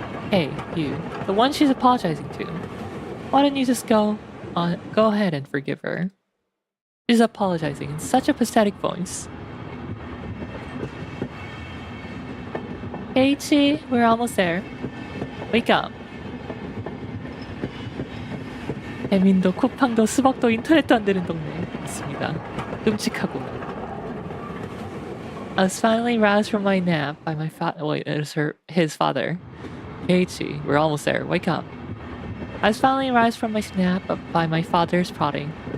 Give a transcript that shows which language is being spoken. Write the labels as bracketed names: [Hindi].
[English] Hey, you. The one she's apologizing to. Why don't you just go ahead and forgive her? She's apologizing in such a pathetic voice. Keiichi, we're almost there. Wake up. [Korean] 배민도, 쿠팡도, 수박도, 인터넷도 안 되는 동네 있습니다. 끔찍하구나. [English] I was finally roused from my nap by my his father. Keiichi, we're almost there. Wake up. I was finally roused from my nap by my father's prodding.